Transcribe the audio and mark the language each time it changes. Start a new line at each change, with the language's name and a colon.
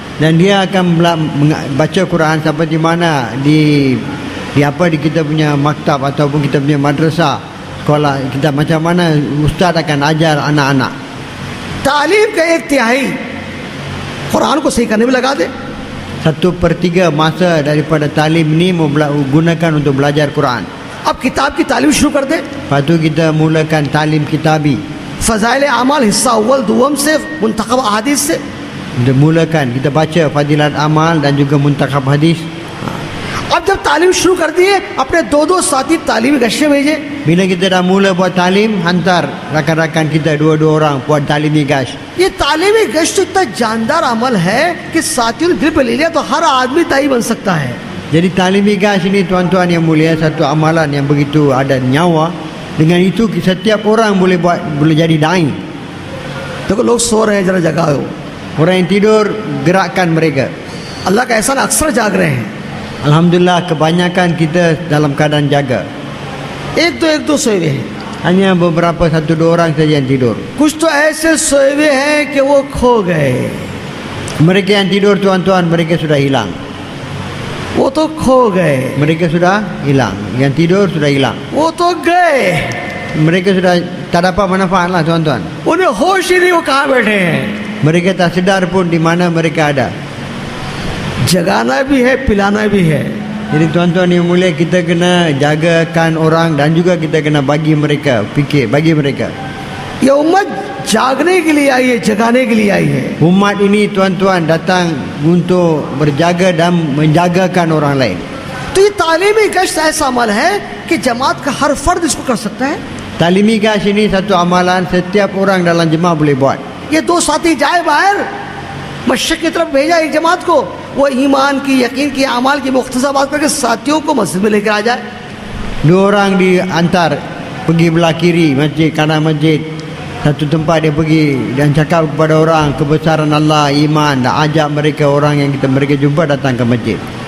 Malay: Dan dia akan baca Quran seperti mana di kita punya maktab ataupun kita punya madrasah, sekolah kita, macam mana ustaz akan ajar anak-anak.
Hindi: तालीम का 1/3 कुरान को सही करने में लगा दे।
Malay: 1/3 masa daripada talim ni mau gunakan untuk belajar Quran.
Hindi: अब किताब की तालीम शुरू कर दे।
Malay: Lepas tu kita mulakan talim kitabi.
Hindi: फ़ज़ाइल अमाल हिस्सा अव्वल दुवम से मुंतखब अहादीस से।
Malay: Kita mulakan, kita baca fadilat amal dan juga muntakhab hadis.
Hindi: अब जब तालीम शुरू कर दिए, अपने दो दो साथी तालीमी गश्ते भेजे।
Malay: Bila kita dah mula buat talim, hantar rakan-rakan kita dua-dua orang buat talimi gash.
Hindi: ये तालीमी गश्त तो इतना जानदार अमल है कि साथियों ने दिल पे ले लिया तो हर आदमी दाई बन सकता है।
Malay: Jadi talimi gash ini tuan-tuan yang mulia, satu amalan yang begitu ada nyawa. Dengan itu setiap orang boleh jadi dai.
Hindi: देखो लोग सो रहे हैं, जरा जगाओ।
Malay: Orang yang tidur, gerakkan mereka.
Hindi: अल्लाह का एहसान, अक्सर जाग रहे हैं।
Malay: Alhamdulillah kebanyakan kita dalam keadaan jaga.
Hindi: एक दो सोए हुए हैं,
Malay: Hanya beberapa satu dua orang saja yang tidur.
Hindi: कुछ तो ऐसे सोए हुए हैं कि वो खो गए।
Malay: Mereka yang tidur tuan-tuan, mereka sudah hilang.
Hindi: वो तो खो गए,
Malay: Mereka sudah hilang. Yang tidur sudah hilang.
Hindi: वो तो गए,
Malay: Mereka sudah tak dapat manfaat lah tuan-tuan.
Hindi: उन्हें होश ही नहीं वो कहाँ बैठे हैं।
Malay: Mereka tak sedar pun di mana mereka ada.
Hindi: जगाना भी है, पिलाना भी है।
Malay: Jadi tuan-tuan yang mulia, kita kena jagakan orang dan juga kita kena bagi mereka fikir, bagi mereka.
Hindi: ये उम्मत जागने के लिए आई है, जगाने के लिए आई है।
Malay: Umat ini tuan-tuan datang untuk berjaga dan menjagakan orang lain.
Hindi: तो ये तालीमी गश्त ऐसा अमल है कि जमात का हर फर्द इसको कर सकता है।
Malay: Talimi gash ini satu amalan setiap orang dalam jemaah boleh buat.
Hindi: ये दो साथी जाए बाहर, मशरक़ की तरफ भेजा एक जमात को, वो ईमान की, यकीन की, अमाल की मुख्तसर बात करके साथियों को मस्जिद में लेकर आ जाए।
Malay: Dua orang diantar pergi belah kiri masjid, kanan masjid. Satu tempat dia pergi dan cakap kepada orang kebesaran Allah, iman, dan ajak mereka, orang yang mereka jumpa datang ke masjid.